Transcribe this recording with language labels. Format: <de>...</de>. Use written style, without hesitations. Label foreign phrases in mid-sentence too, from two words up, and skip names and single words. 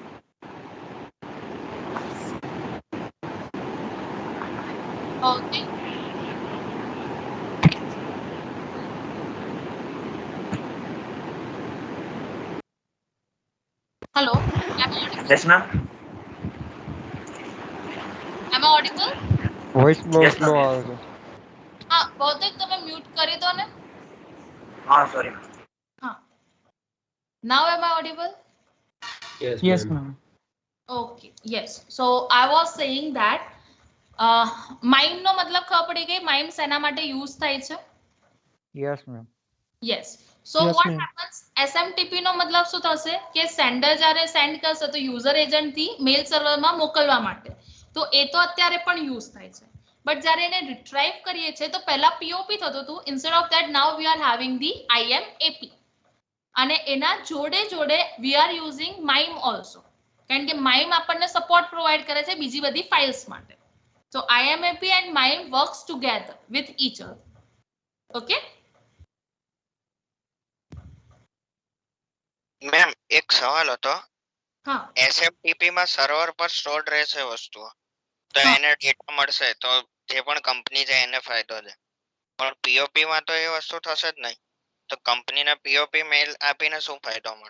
<en>Okay. Hello, am I audible? Yes, ma'am. Am I audible?</en> <gu>Voice બહુ</gu> <en>Yes,</en> <gu>સ્લો</gu> <en>ma'am.</en> <gu>આવે છે. હા, ભૌતિક તમે મ્યુટ કરી દો ને.</gu> <en>Sorry.</en> <gu>હા.</gu> <en>Now am I audible? Yes, ma'am. Okay, yes. So I was saying that</en> <gu>MIME નો મતલબ ખબર પડી ગઈ, MIME શેના માટે યુઝ થાય છે?</gu> <en>Yes, ma'am. Yes. So Yes, what ma'am. happens?</en> <gu>SMTP નો મતલબ શું થશે કે સેન્ડર જ્યારે સેન્ડ કરશે તો યુઝર એજન્ટ થી મેલ સર્વરમાં મોકલવા માટે. તો એ તો અત્યારે પણ યુઝ થાય છે. બટ જ્યારે એને રિટ્રાઈવ કરીએ છીએ તો પહેલા POP થતું હતું.</gu> <en>Instead of that now we are having the IMAP.</en> <gu>અને એના જોડે જોડે</gu> <en>we are using MIME also.</en> <gu>કારણ કે MIME આપણને</gu> <en>support provide</en> <gu>કરે છે બીજી બધી ફાઇલ્સ માટે.</gu> <en>So IMAP and MIME works together with each other. Okay?</en> <gu>મેમ એક સવાલ હતો. હા. SMTP માં સર્વર પર સ્ટોર્ડ રહેશે વસ્તુઓ, તો એને ડેટા મળશે તો જે પણ કંપની છે એને ફાયદો છે. પણ POP માં તો એ વસ્તુ થશે જ નહીં. તો કંપનીને POP મેલ આપીને શું ફાયદો મળે?</gu>